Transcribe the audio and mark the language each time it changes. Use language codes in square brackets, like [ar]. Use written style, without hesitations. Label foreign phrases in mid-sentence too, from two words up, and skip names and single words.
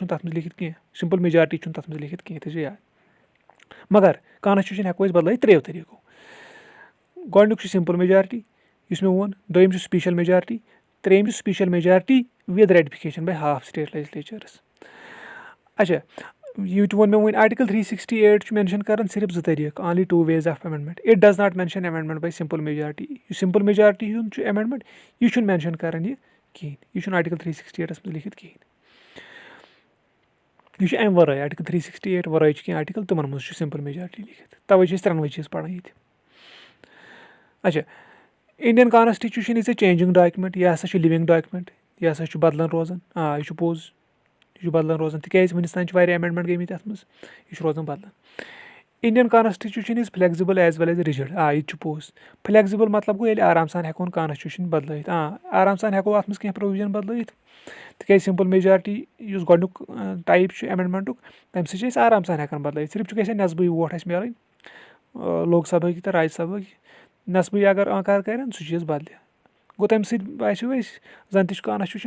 [ks] چھُنہٕ تتھ منٛز لیکھِتھ کینٛہہ [en] simple majority [ks] چھُنہٕ تتھ منٛز لیکھِتھ کینٛہہ تھٲیزیو یاد مگر کانسٹیوٗشن ہٮ۪کو أسۍ بدلٲیِتھ 3 طٔریٖقو گۄڈٕنیُک چھُ [en] simple majority [ks] یُس مےٚ ووٚن دوٚیِم چھُ [en] special majority [ks] ترٛیٚیِم چھُ [en] special majority with ratification by half state legislatures [ks] اچھا یہِ تہِ ووٚن مےٚ وۄنۍ آرٹِکل 368 چھُ مینشن کران صرف 2 طٔریٖقہٕ [en] only 2 [ks] ways [en] of amendment it does not mention amendment by simple majority [ks] یُس [en] simple majority [ks] ہُنٛد چھُ ایمینڈمنٹ یہِ چھُنہٕ مینشن کران یہِ کِہینۍ یہِ چھُنہٕ آرٹِکل 368 منٛز لیکھِتھ کِہینۍ یہِ چھُ امہِ ورٲے آرٹِکل 368 ورٲے چھِ کینٛہہ آرٹِکل تِمن منٛز چھُ [en] simple majority [ks] لیکھِتھ توے چھِ أسۍ 3 چیٖز پران ییٚتہِ اچھا [en] Indian Constitution is a changing document [ks] یہِ ہسا چھُ [en] living document [ks] یہِ ہسا چھُ بدلان روزان یہِ چھُ پوٚز یہِ چھُ بدلان روزان تِکیازِ وُنیُک تام چھِ واریاہ ایمینڈمنٹ گٔمٕتۍ اَتھ منٛز یہِ چھُ روزان بدلان [en] Indian Constitution is flexible as well as rigid [ks] یہِ تہِ چھُ پوٚز فلیکزِبٕل مطلب گوٚو ییٚلہِ آرام سان ہٮ۪کون کانسٹِچوٗشن بدلٲیِتھ آرام سان ہٮ۪کو اَتھ منٛز کینٛہہ پرووِجن بدلٲیِتھ تِکیازِ [en] simple majority [ks] یُس گۄڈٕنیُک ٹایپ چھُ ایمینڈمنٹُک تمہِ سۭتۍ چھِ أسۍ آرام سان ہٮ۪کان بدلٲیِتھ صرف چھُ گژھِ نٮ۪صبٕے ووٹ اَسہِ میلٕنۍ لوک سبھٕکۍ تہٕ راجیہ سبھٕکۍ نٮ۪صبٕے اگر آنکار کرن سُہ چیٖز بدلہِ گوٚو تمہِ سۭتۍ باسیو اَسہِ زن تہِ چھُ کانسٹِچوٗشن